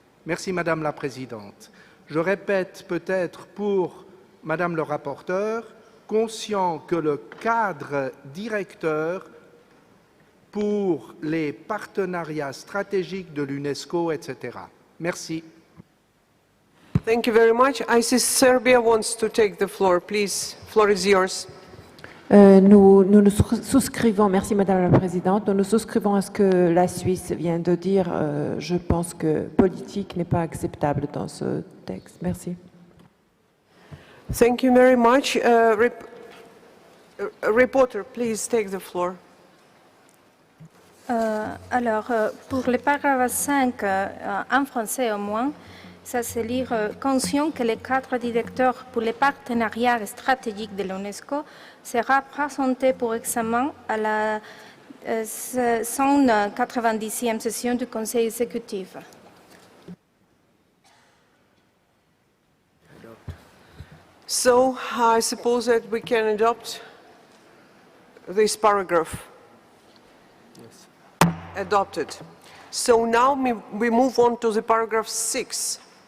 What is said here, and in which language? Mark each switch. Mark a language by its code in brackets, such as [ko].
[fr] Merci Madame la Présidente. Je répète peut-être pour Madame le rapporteur, conscient que le cadre directeur pour les partenariats stratégiques de l'UNESCO, etc. Merci. [en] Thank you very much. I see Serbia wants to take the floor. Please, floor is yours. [fr] Nous nous souscrivons, merci Madame la Présidente, nous souscrivons à ce que la Suisse vient de dire. Je pense que politique n'est pas acceptable dans ce texte. Merci. [en] Thank you very much. Reporter, please take the floor. [fr] Pour le paragraphe 5, en français au moins, ça c'est lire conscient que le cadre directeur pour les partenariats stratégiques de l'UNESCO sera présenté pour examen à la 190e session du Conseil exécutif. [en] So I suppose that we can adopt this paragraph. Yes. Adopted. So now we move on to the paragraph 6.